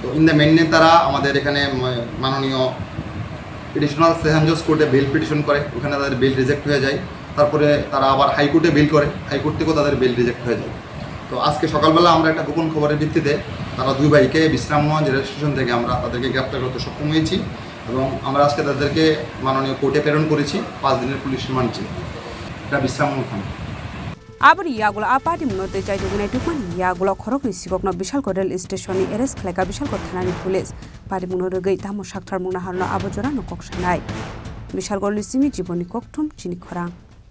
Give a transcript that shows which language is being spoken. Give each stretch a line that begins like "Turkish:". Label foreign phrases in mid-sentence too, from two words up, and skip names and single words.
English: in the main
Bangla: তারা আমাদের এখানে মাননীয়
English: additional session judge court bail petition
Bangla: করে ওখানে তাদের
English: bail reject
Bangla: হয়ে যায় তারপরে তারা আবার
English: high court bail
Bangla: করে হাইকোর্ট থেকেও তাদের
English: bail reject
Bangla: হয়ে যায় তো আজকে সকালবেলা আমরা একটা গোপন খবরের ভিত্তিতে তারা দুই ভাইকে বিশ্রামগঞ্জ রেল স্টেশন থেকে আমরা তাদেরকে গ্রেপ্তার করতে সক্ষম হয়েছি এবং আমরা আজকে তাদেরকে মাননীয় কোর্টে প্রেরণ করেছি 5 দিনের
English: police remand
Bangla: ছিল এটা বিশ্রামগঞ্জ থানা
Kok Borok: Abri yagulo Patimungo te chaitugina tukmani yagulo Khorokroknwi Sikokno Bishalgarh rail station ni arrest Khlaikha Bishalgarh Thanani police Patimungo rogei tamo sakthar mungna harno abojora no koksanai Bishalgarh Ciment jiboni kokthum Chini Khorang